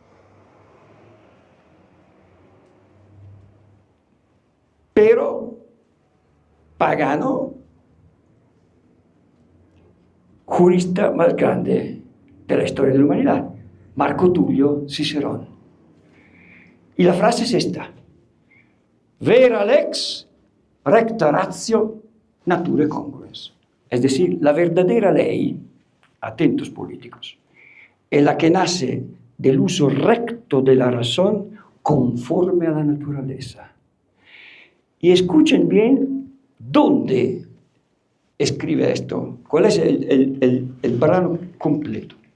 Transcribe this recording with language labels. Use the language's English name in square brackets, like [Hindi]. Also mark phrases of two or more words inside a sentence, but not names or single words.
[Spanish] Pero pagano, jurista más grande de la historia de la humanidad, Marco Tullio Cicerón. Y la frase es esta: [Latin] vera lex recta ratio nature congruens. [Spanish] Es decir, la verdadera ley, atentos políticos, es la que nace del uso recto de la razón conforme a la naturaleza. Y escuchen bien dónde escribe esto, cuál es el plano completo.